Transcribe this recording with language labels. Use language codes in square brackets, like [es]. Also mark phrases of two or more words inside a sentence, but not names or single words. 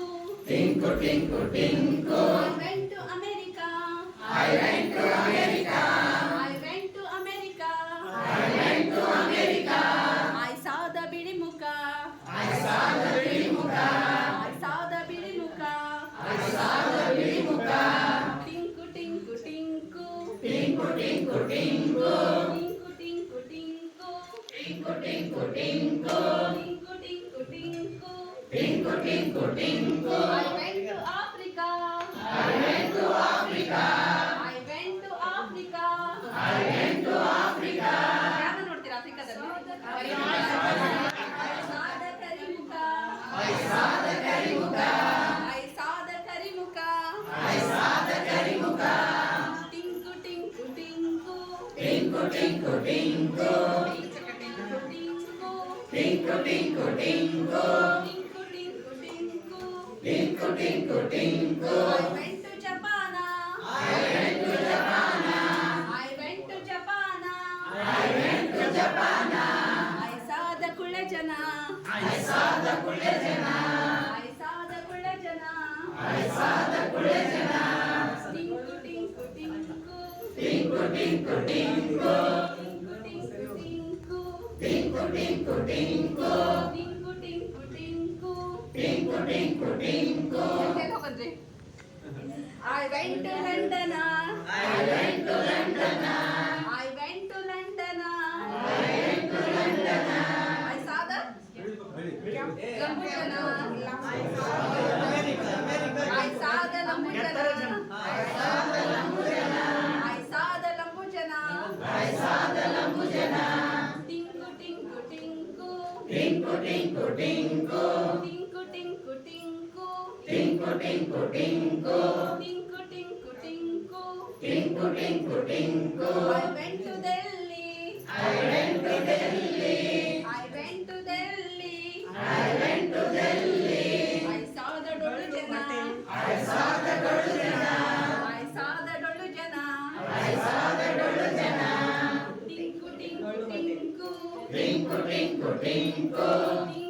[en] tinku tinku tinku. I went to America. I went to America. I went to America. I went to America. I saw the Bidimuka. I saw the Bidimuka. I saw the Bidimuka. I saw the Bidimuka. Tinku tinku tinku. Tinku tinku tinku, Tinku tinku tinku. tinku tinku tinku, Tinku tinku tinku. tinku tinku tinku. I went to Africa. I went to Africa. I went to Africa. I went to Africa. [kn] ಯಾರನ್ನ ನೋಡ್ತೀರಾ ಆಫ್ರಿಕಾದಲ್ಲಿ? [en] I saw the Karimuka. I saw the Karimuka. I saw the Karimuka. I saw the Karimuka. Tinku tinku tinku. Tinku tinku tinku, Tinku tinku. tinku tinku tinku, Tinku tinku tinku. tinku tinku tinku. I went to Japan. I went to Japan. I went to Japan. I went to Japan. I saw the Kulajana. I saw the Kulajana. I saw the Kulajana. I saw the Kulajana. Tinku tinku tinku. Tinku tinku tinku, Tinku tinku tinku. tinku tinku tinku, Tinku tinku tinku. tinku tinku tinku. [kn] ಎಲ್ಲಿಗೆ ಹೋಗಂದ್ರಿ? [en] I went to London. I went to London. I went to London. I went to London. I saw the Lambujana. I saw the Lambujana. I saw the Lambujana. I saw the Lambujana. I saw the Lambujana. Tinku tinku tinku. Tinku tinku tinku, Tinku tinku tinku. tinku tinku tinku, Tinku tinku tinku. tinku tinku tinku. I went to Delhi. I went to Delhi. I went to Delhi. I went to Delhi. I saw the Dolujana. I saw the Dolujana. I saw the Dolujana. I saw the Dolujana. Tinku tinku tinku. Tinku tinku tinku,